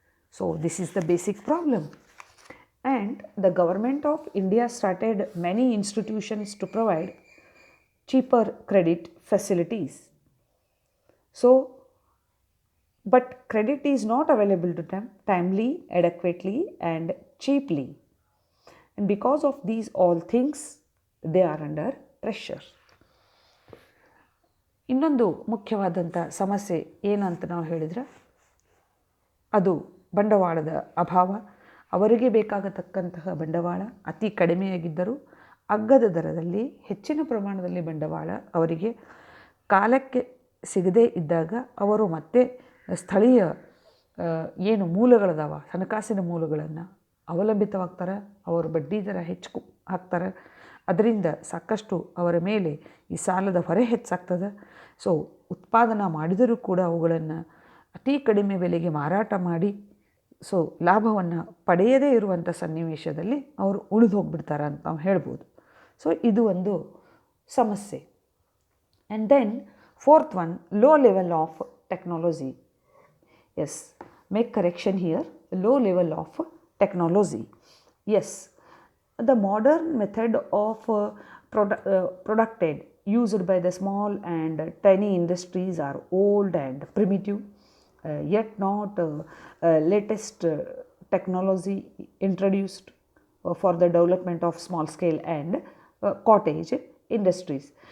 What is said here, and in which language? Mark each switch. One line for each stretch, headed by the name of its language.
English: So this is the basic problem, and the government of India started many institutions to provide cheaper credit facilities. So but credit is not available to them timely, adequately and cheaply, and because of these all things they are under pressure.
Kannada: ಇನ್ನೊಂದು ಮುಖ್ಯವಾದಂಥ ಸಮಸ್ಯೆ ಏನಂತ ನಾವು ಹೇಳಿದರೆ ಅದು ಬಂಡವಾಳದ ಅಭಾವ. ಅವರಿಗೆ ಬೇಕಾಗತಕ್ಕಂತಹ ಬಂಡವಾಳ ಅತಿ ಕಡಿಮೆಯಾಗಿದ್ದರೂ ಅಗ್ಗದ ದರದಲ್ಲಿ ಹೆಚ್ಚಿನ ಪ್ರಮಾಣದಲ್ಲಿ ಬಂಡವಾಳ ಅವರಿಗೆ ಕಾಲಕ್ಕೆ ಸಿಗದೇ ಇದ್ದಾಗ ಅವರು ಮತ್ತೆ ಸ್ಥಳೀಯ ಏನು ಮೂಲಗಳದಾವ, ಹಣಕಾಸಿನ ಮೂಲಗಳನ್ನು ಅವಲಂಬಿತವಾಗ್ತಾರೆ. ಅವರು ಬಡ್ಡಿ ದರ ಹೆಚ್ಚು ಹಾಕ್ತಾರೆ. ಅದರಿಂದ ಸಾಕಷ್ಟು ಅವರ ಮೇಲೆ ಈ ಸಾಲದ ಹೊರೆ ಹೆಚ್ಚಾಗ್ತದೆ. ಸೊ ಉತ್ಪಾದನಾ ಮಾಡಿದರೂ ಕೂಡ ಅವುಗಳನ್ನು ಅತಿ ಕಡಿಮೆ ಬೆಲೆಗೆ ಮಾರಾಟ ಮಾಡಿ ಸೊ ಲಾಭವನ್ನು ಪಡೆಯದೇ ಇರುವಂಥ ಸನ್ನಿವೇಶದಲ್ಲಿ ಅವರು ಉಳಿದು ಹೋಗ್ಬಿಡ್ತಾರೆ ಅಂತ ನಾವು ಹೇಳ್ಬೋದು. ಸೊ ಇದು ಒಂದು ಸಮಸ್ಯೆ.
English: And then fourth one, low level of technology. Yes, make correction here, low level of technology. Yes, the modern method of producted used by the small and tiny industries are old and primitive, yet not latest technology introduced for the development of small scale and cottage industries.